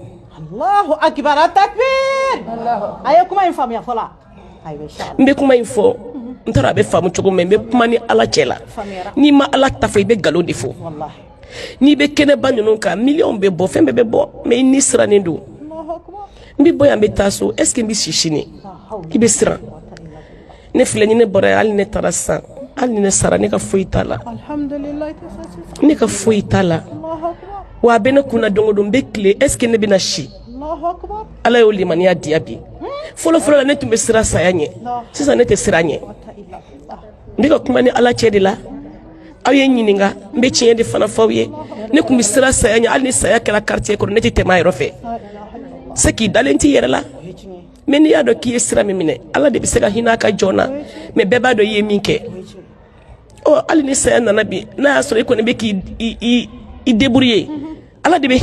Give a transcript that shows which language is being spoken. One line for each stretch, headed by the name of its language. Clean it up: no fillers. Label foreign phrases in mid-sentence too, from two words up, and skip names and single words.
Arabic: الله أكبر تكبير
Bambara: aye kuma in faamuya fɔla n bɛ kuma in fɔ n t'a dɔn a bɛ faamu cogo min n bɛ kuma ni ala cɛ la n'i ma ala ta fɔ i bɛ nkalon de fɔ n'i bɛ kɛnɛba ninnu kan miliyɔn bɛ bɔ fɛn bɛɛ bɛ bɔ mais i ni sirannen don n bɛ bɔ yan n bɛ taa so
French: est ce que
Bambara: n bɛ si sini i bɛ siran ne filɛ ni ne bɔra yan hali ne taara sisan hali ni ne sara ne ka foyi t'a la ne ka foyi t'a la wa a bɛ ne kunna don o don n bɛ tile
French: est ce que
Bambara: ne bɛna si ala y'o limaniya diya bi fɔlɔ la ne tun bɛ siran saya ɲɛ sisan ne tɛ siran ɲɛ n bɛ ka kuma ni ala cɛ de la aw ye n ɲininka n bɛ tiɲɛ de fana fɔ aw ye ne tun bɛ siran saya ɲɛ hali ni saya kɛra quartier kɔnɔ ne tɛ tɛmɛ a yɔrɔ fɛ c'est k'i dalen t'i yɛrɛ la mais n'i y'a dɔn k'i ye sira min minɛ ala de bɛ se ka hinɛ a ka jɔn na mais bɛɛ b'a dɔn i ye min kɛ ɔ hali ni saya nana bi n'a y'a sɔrɔ i kɔni bɛ k'i débrouiller ala de bɛ